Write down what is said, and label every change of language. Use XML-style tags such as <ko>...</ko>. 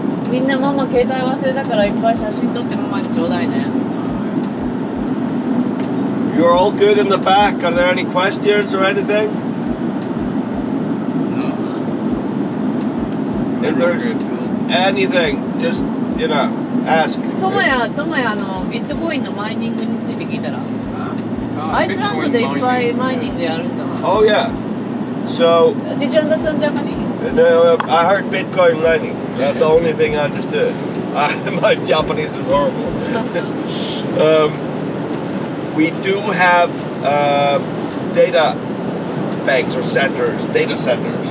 <ja>みんなママ携帯忘れたからいっぱい写真撮ってママにちょうだいね。</ja> <en>You're all good in the back. Are there any questions or anything? Is there anything? Just, ask.</en> <ja>ともやビットコインのマイニングについて聞いたら、アイスランドでいっぱいマイニングやるんだ。</ja> <en>Oh, yeah. So, Did you understand Japanese? no, I heard Bitcoin mining. That's the only thing I understood. My Japanese is horrible. We do have data banks or centers, data centers.</en>